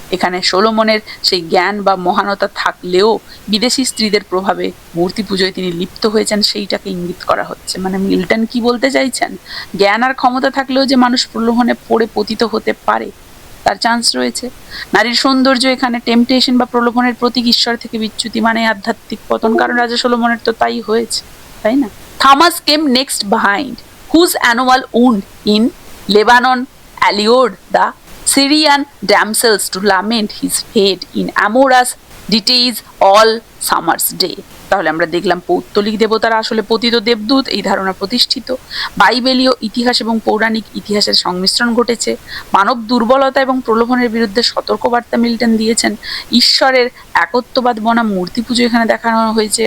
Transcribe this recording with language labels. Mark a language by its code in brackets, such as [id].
[bn] এখানে সোলোমনের সেই জ্ঞান বা মহানতা থাকলেও বিদেশি স্ত্রীদের প্রভাবে মূর্তি পুজোয় তিনি লিপ্ত হয়েছেন সেইটাকে ইঙ্গিত করা হচ্ছে। মানে মিল্টন কি বলতে চাইছেন? জ্ঞান আর ক্ষমতা থাকলেও যে মানুষ প্রলোভনে পড়ে পতিত হতে পারে, তার চান্স রয়েছে। নারীর সৌন্দর্য এখানে টেম্পটেশন বা প্রলোভনের প্রতীক, ঈশ্বর থেকে বিচ্যুতি মানে আধ্যাত্মিক পতন, কারণ রাজা সোলোমনের তো তাই হয়েছে, তাই না? [en] Thammuz came next behind, whose annual wound in Lebanon allured the Syrian damsels to lament his fate in amorous details all summer's day. [bn] তাহলে আমরা দেখলাম পৌত্তলিক দেবতারা আসলে পতিত দেবদূত, এই ধারণা প্রতিষ্ঠিত। বাইবেলীয় ইতিহাস এবং পৌরাণিক ইতিহাসের সংমিশ্রণ ঘটেছে। মানব দুর্বলতা এবং প্রলোভনের বিরুদ্ধে সতর্কবার্তা মিল্টন দিয়েছেন। ঈশ্বরের একত্ববাদ বনাম মূর্তি পুজো এখানে দেখানো হয়েছে।